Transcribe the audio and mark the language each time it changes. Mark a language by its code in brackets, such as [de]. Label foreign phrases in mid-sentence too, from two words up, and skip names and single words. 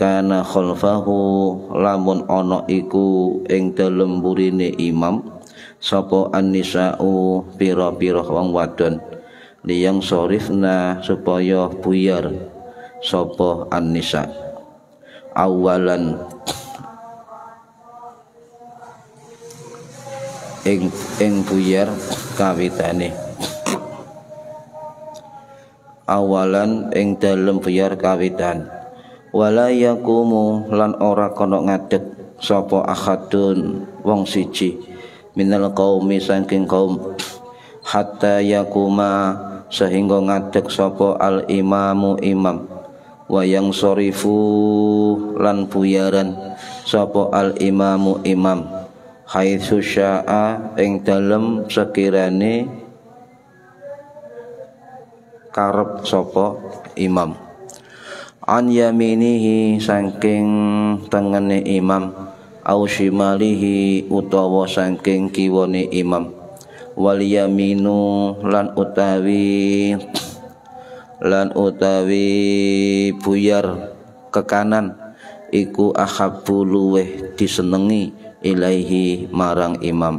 [ar] kana khalfahu [jv] lamun ana iku ing dalem burine imam sapa annisa'u pira-pira wong wadon liyang sorifna supaya buyar sapa [ar] annisa awalan [jv] ing buyar kawitane awalan ing dalem buyar kawitan. [ar] Wala yakumu [jv] lan ora kono ngadeg sapa ahadun wong siji [ar] minal qaumi [jv] saking kaum [ar] hatta yakuma [jv] sehingga ngadeg sapa [ar] al imamu [jv] imam wa yang sorifu lan buyaran sapa [ar] al imamu [jv] imam [ar] haitsu syaa [jv] ing dalem sekirane karep sapa imam. [ar] An yaminihi [jv] saking tengene imam [ar] au shimalihi [jv] utawa saking kiwane imam [ar] wal yaminu [jv] lan utawi buyar ke kanan iku ahabbu luweh disenengi ilaihi marang imam.